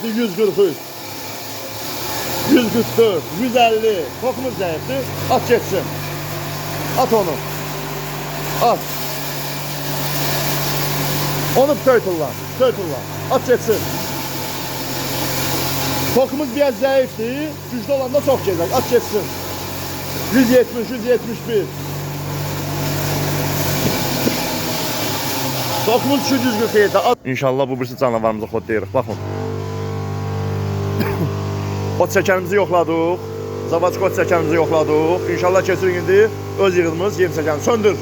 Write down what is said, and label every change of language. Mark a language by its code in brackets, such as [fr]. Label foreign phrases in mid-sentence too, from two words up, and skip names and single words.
[tr] 143. 144. 150. Tokumuz zayıftı. At geçsin. At onu. At. Onu tutar. At geçsin. Tokumuz biraz zayıftı. Güçlü olanda çok gelecek. At geçsin. 170, 171. Tokumuz 247. [az] İnşallah bu birisi canavarımızı xodlayırıq. Baxın. Ot çəkənimizi yoxladıq. Zavatskoy çəkənimizi yoxladıq. İnşallah keçirik indi öz yığılımız yem çəkəni.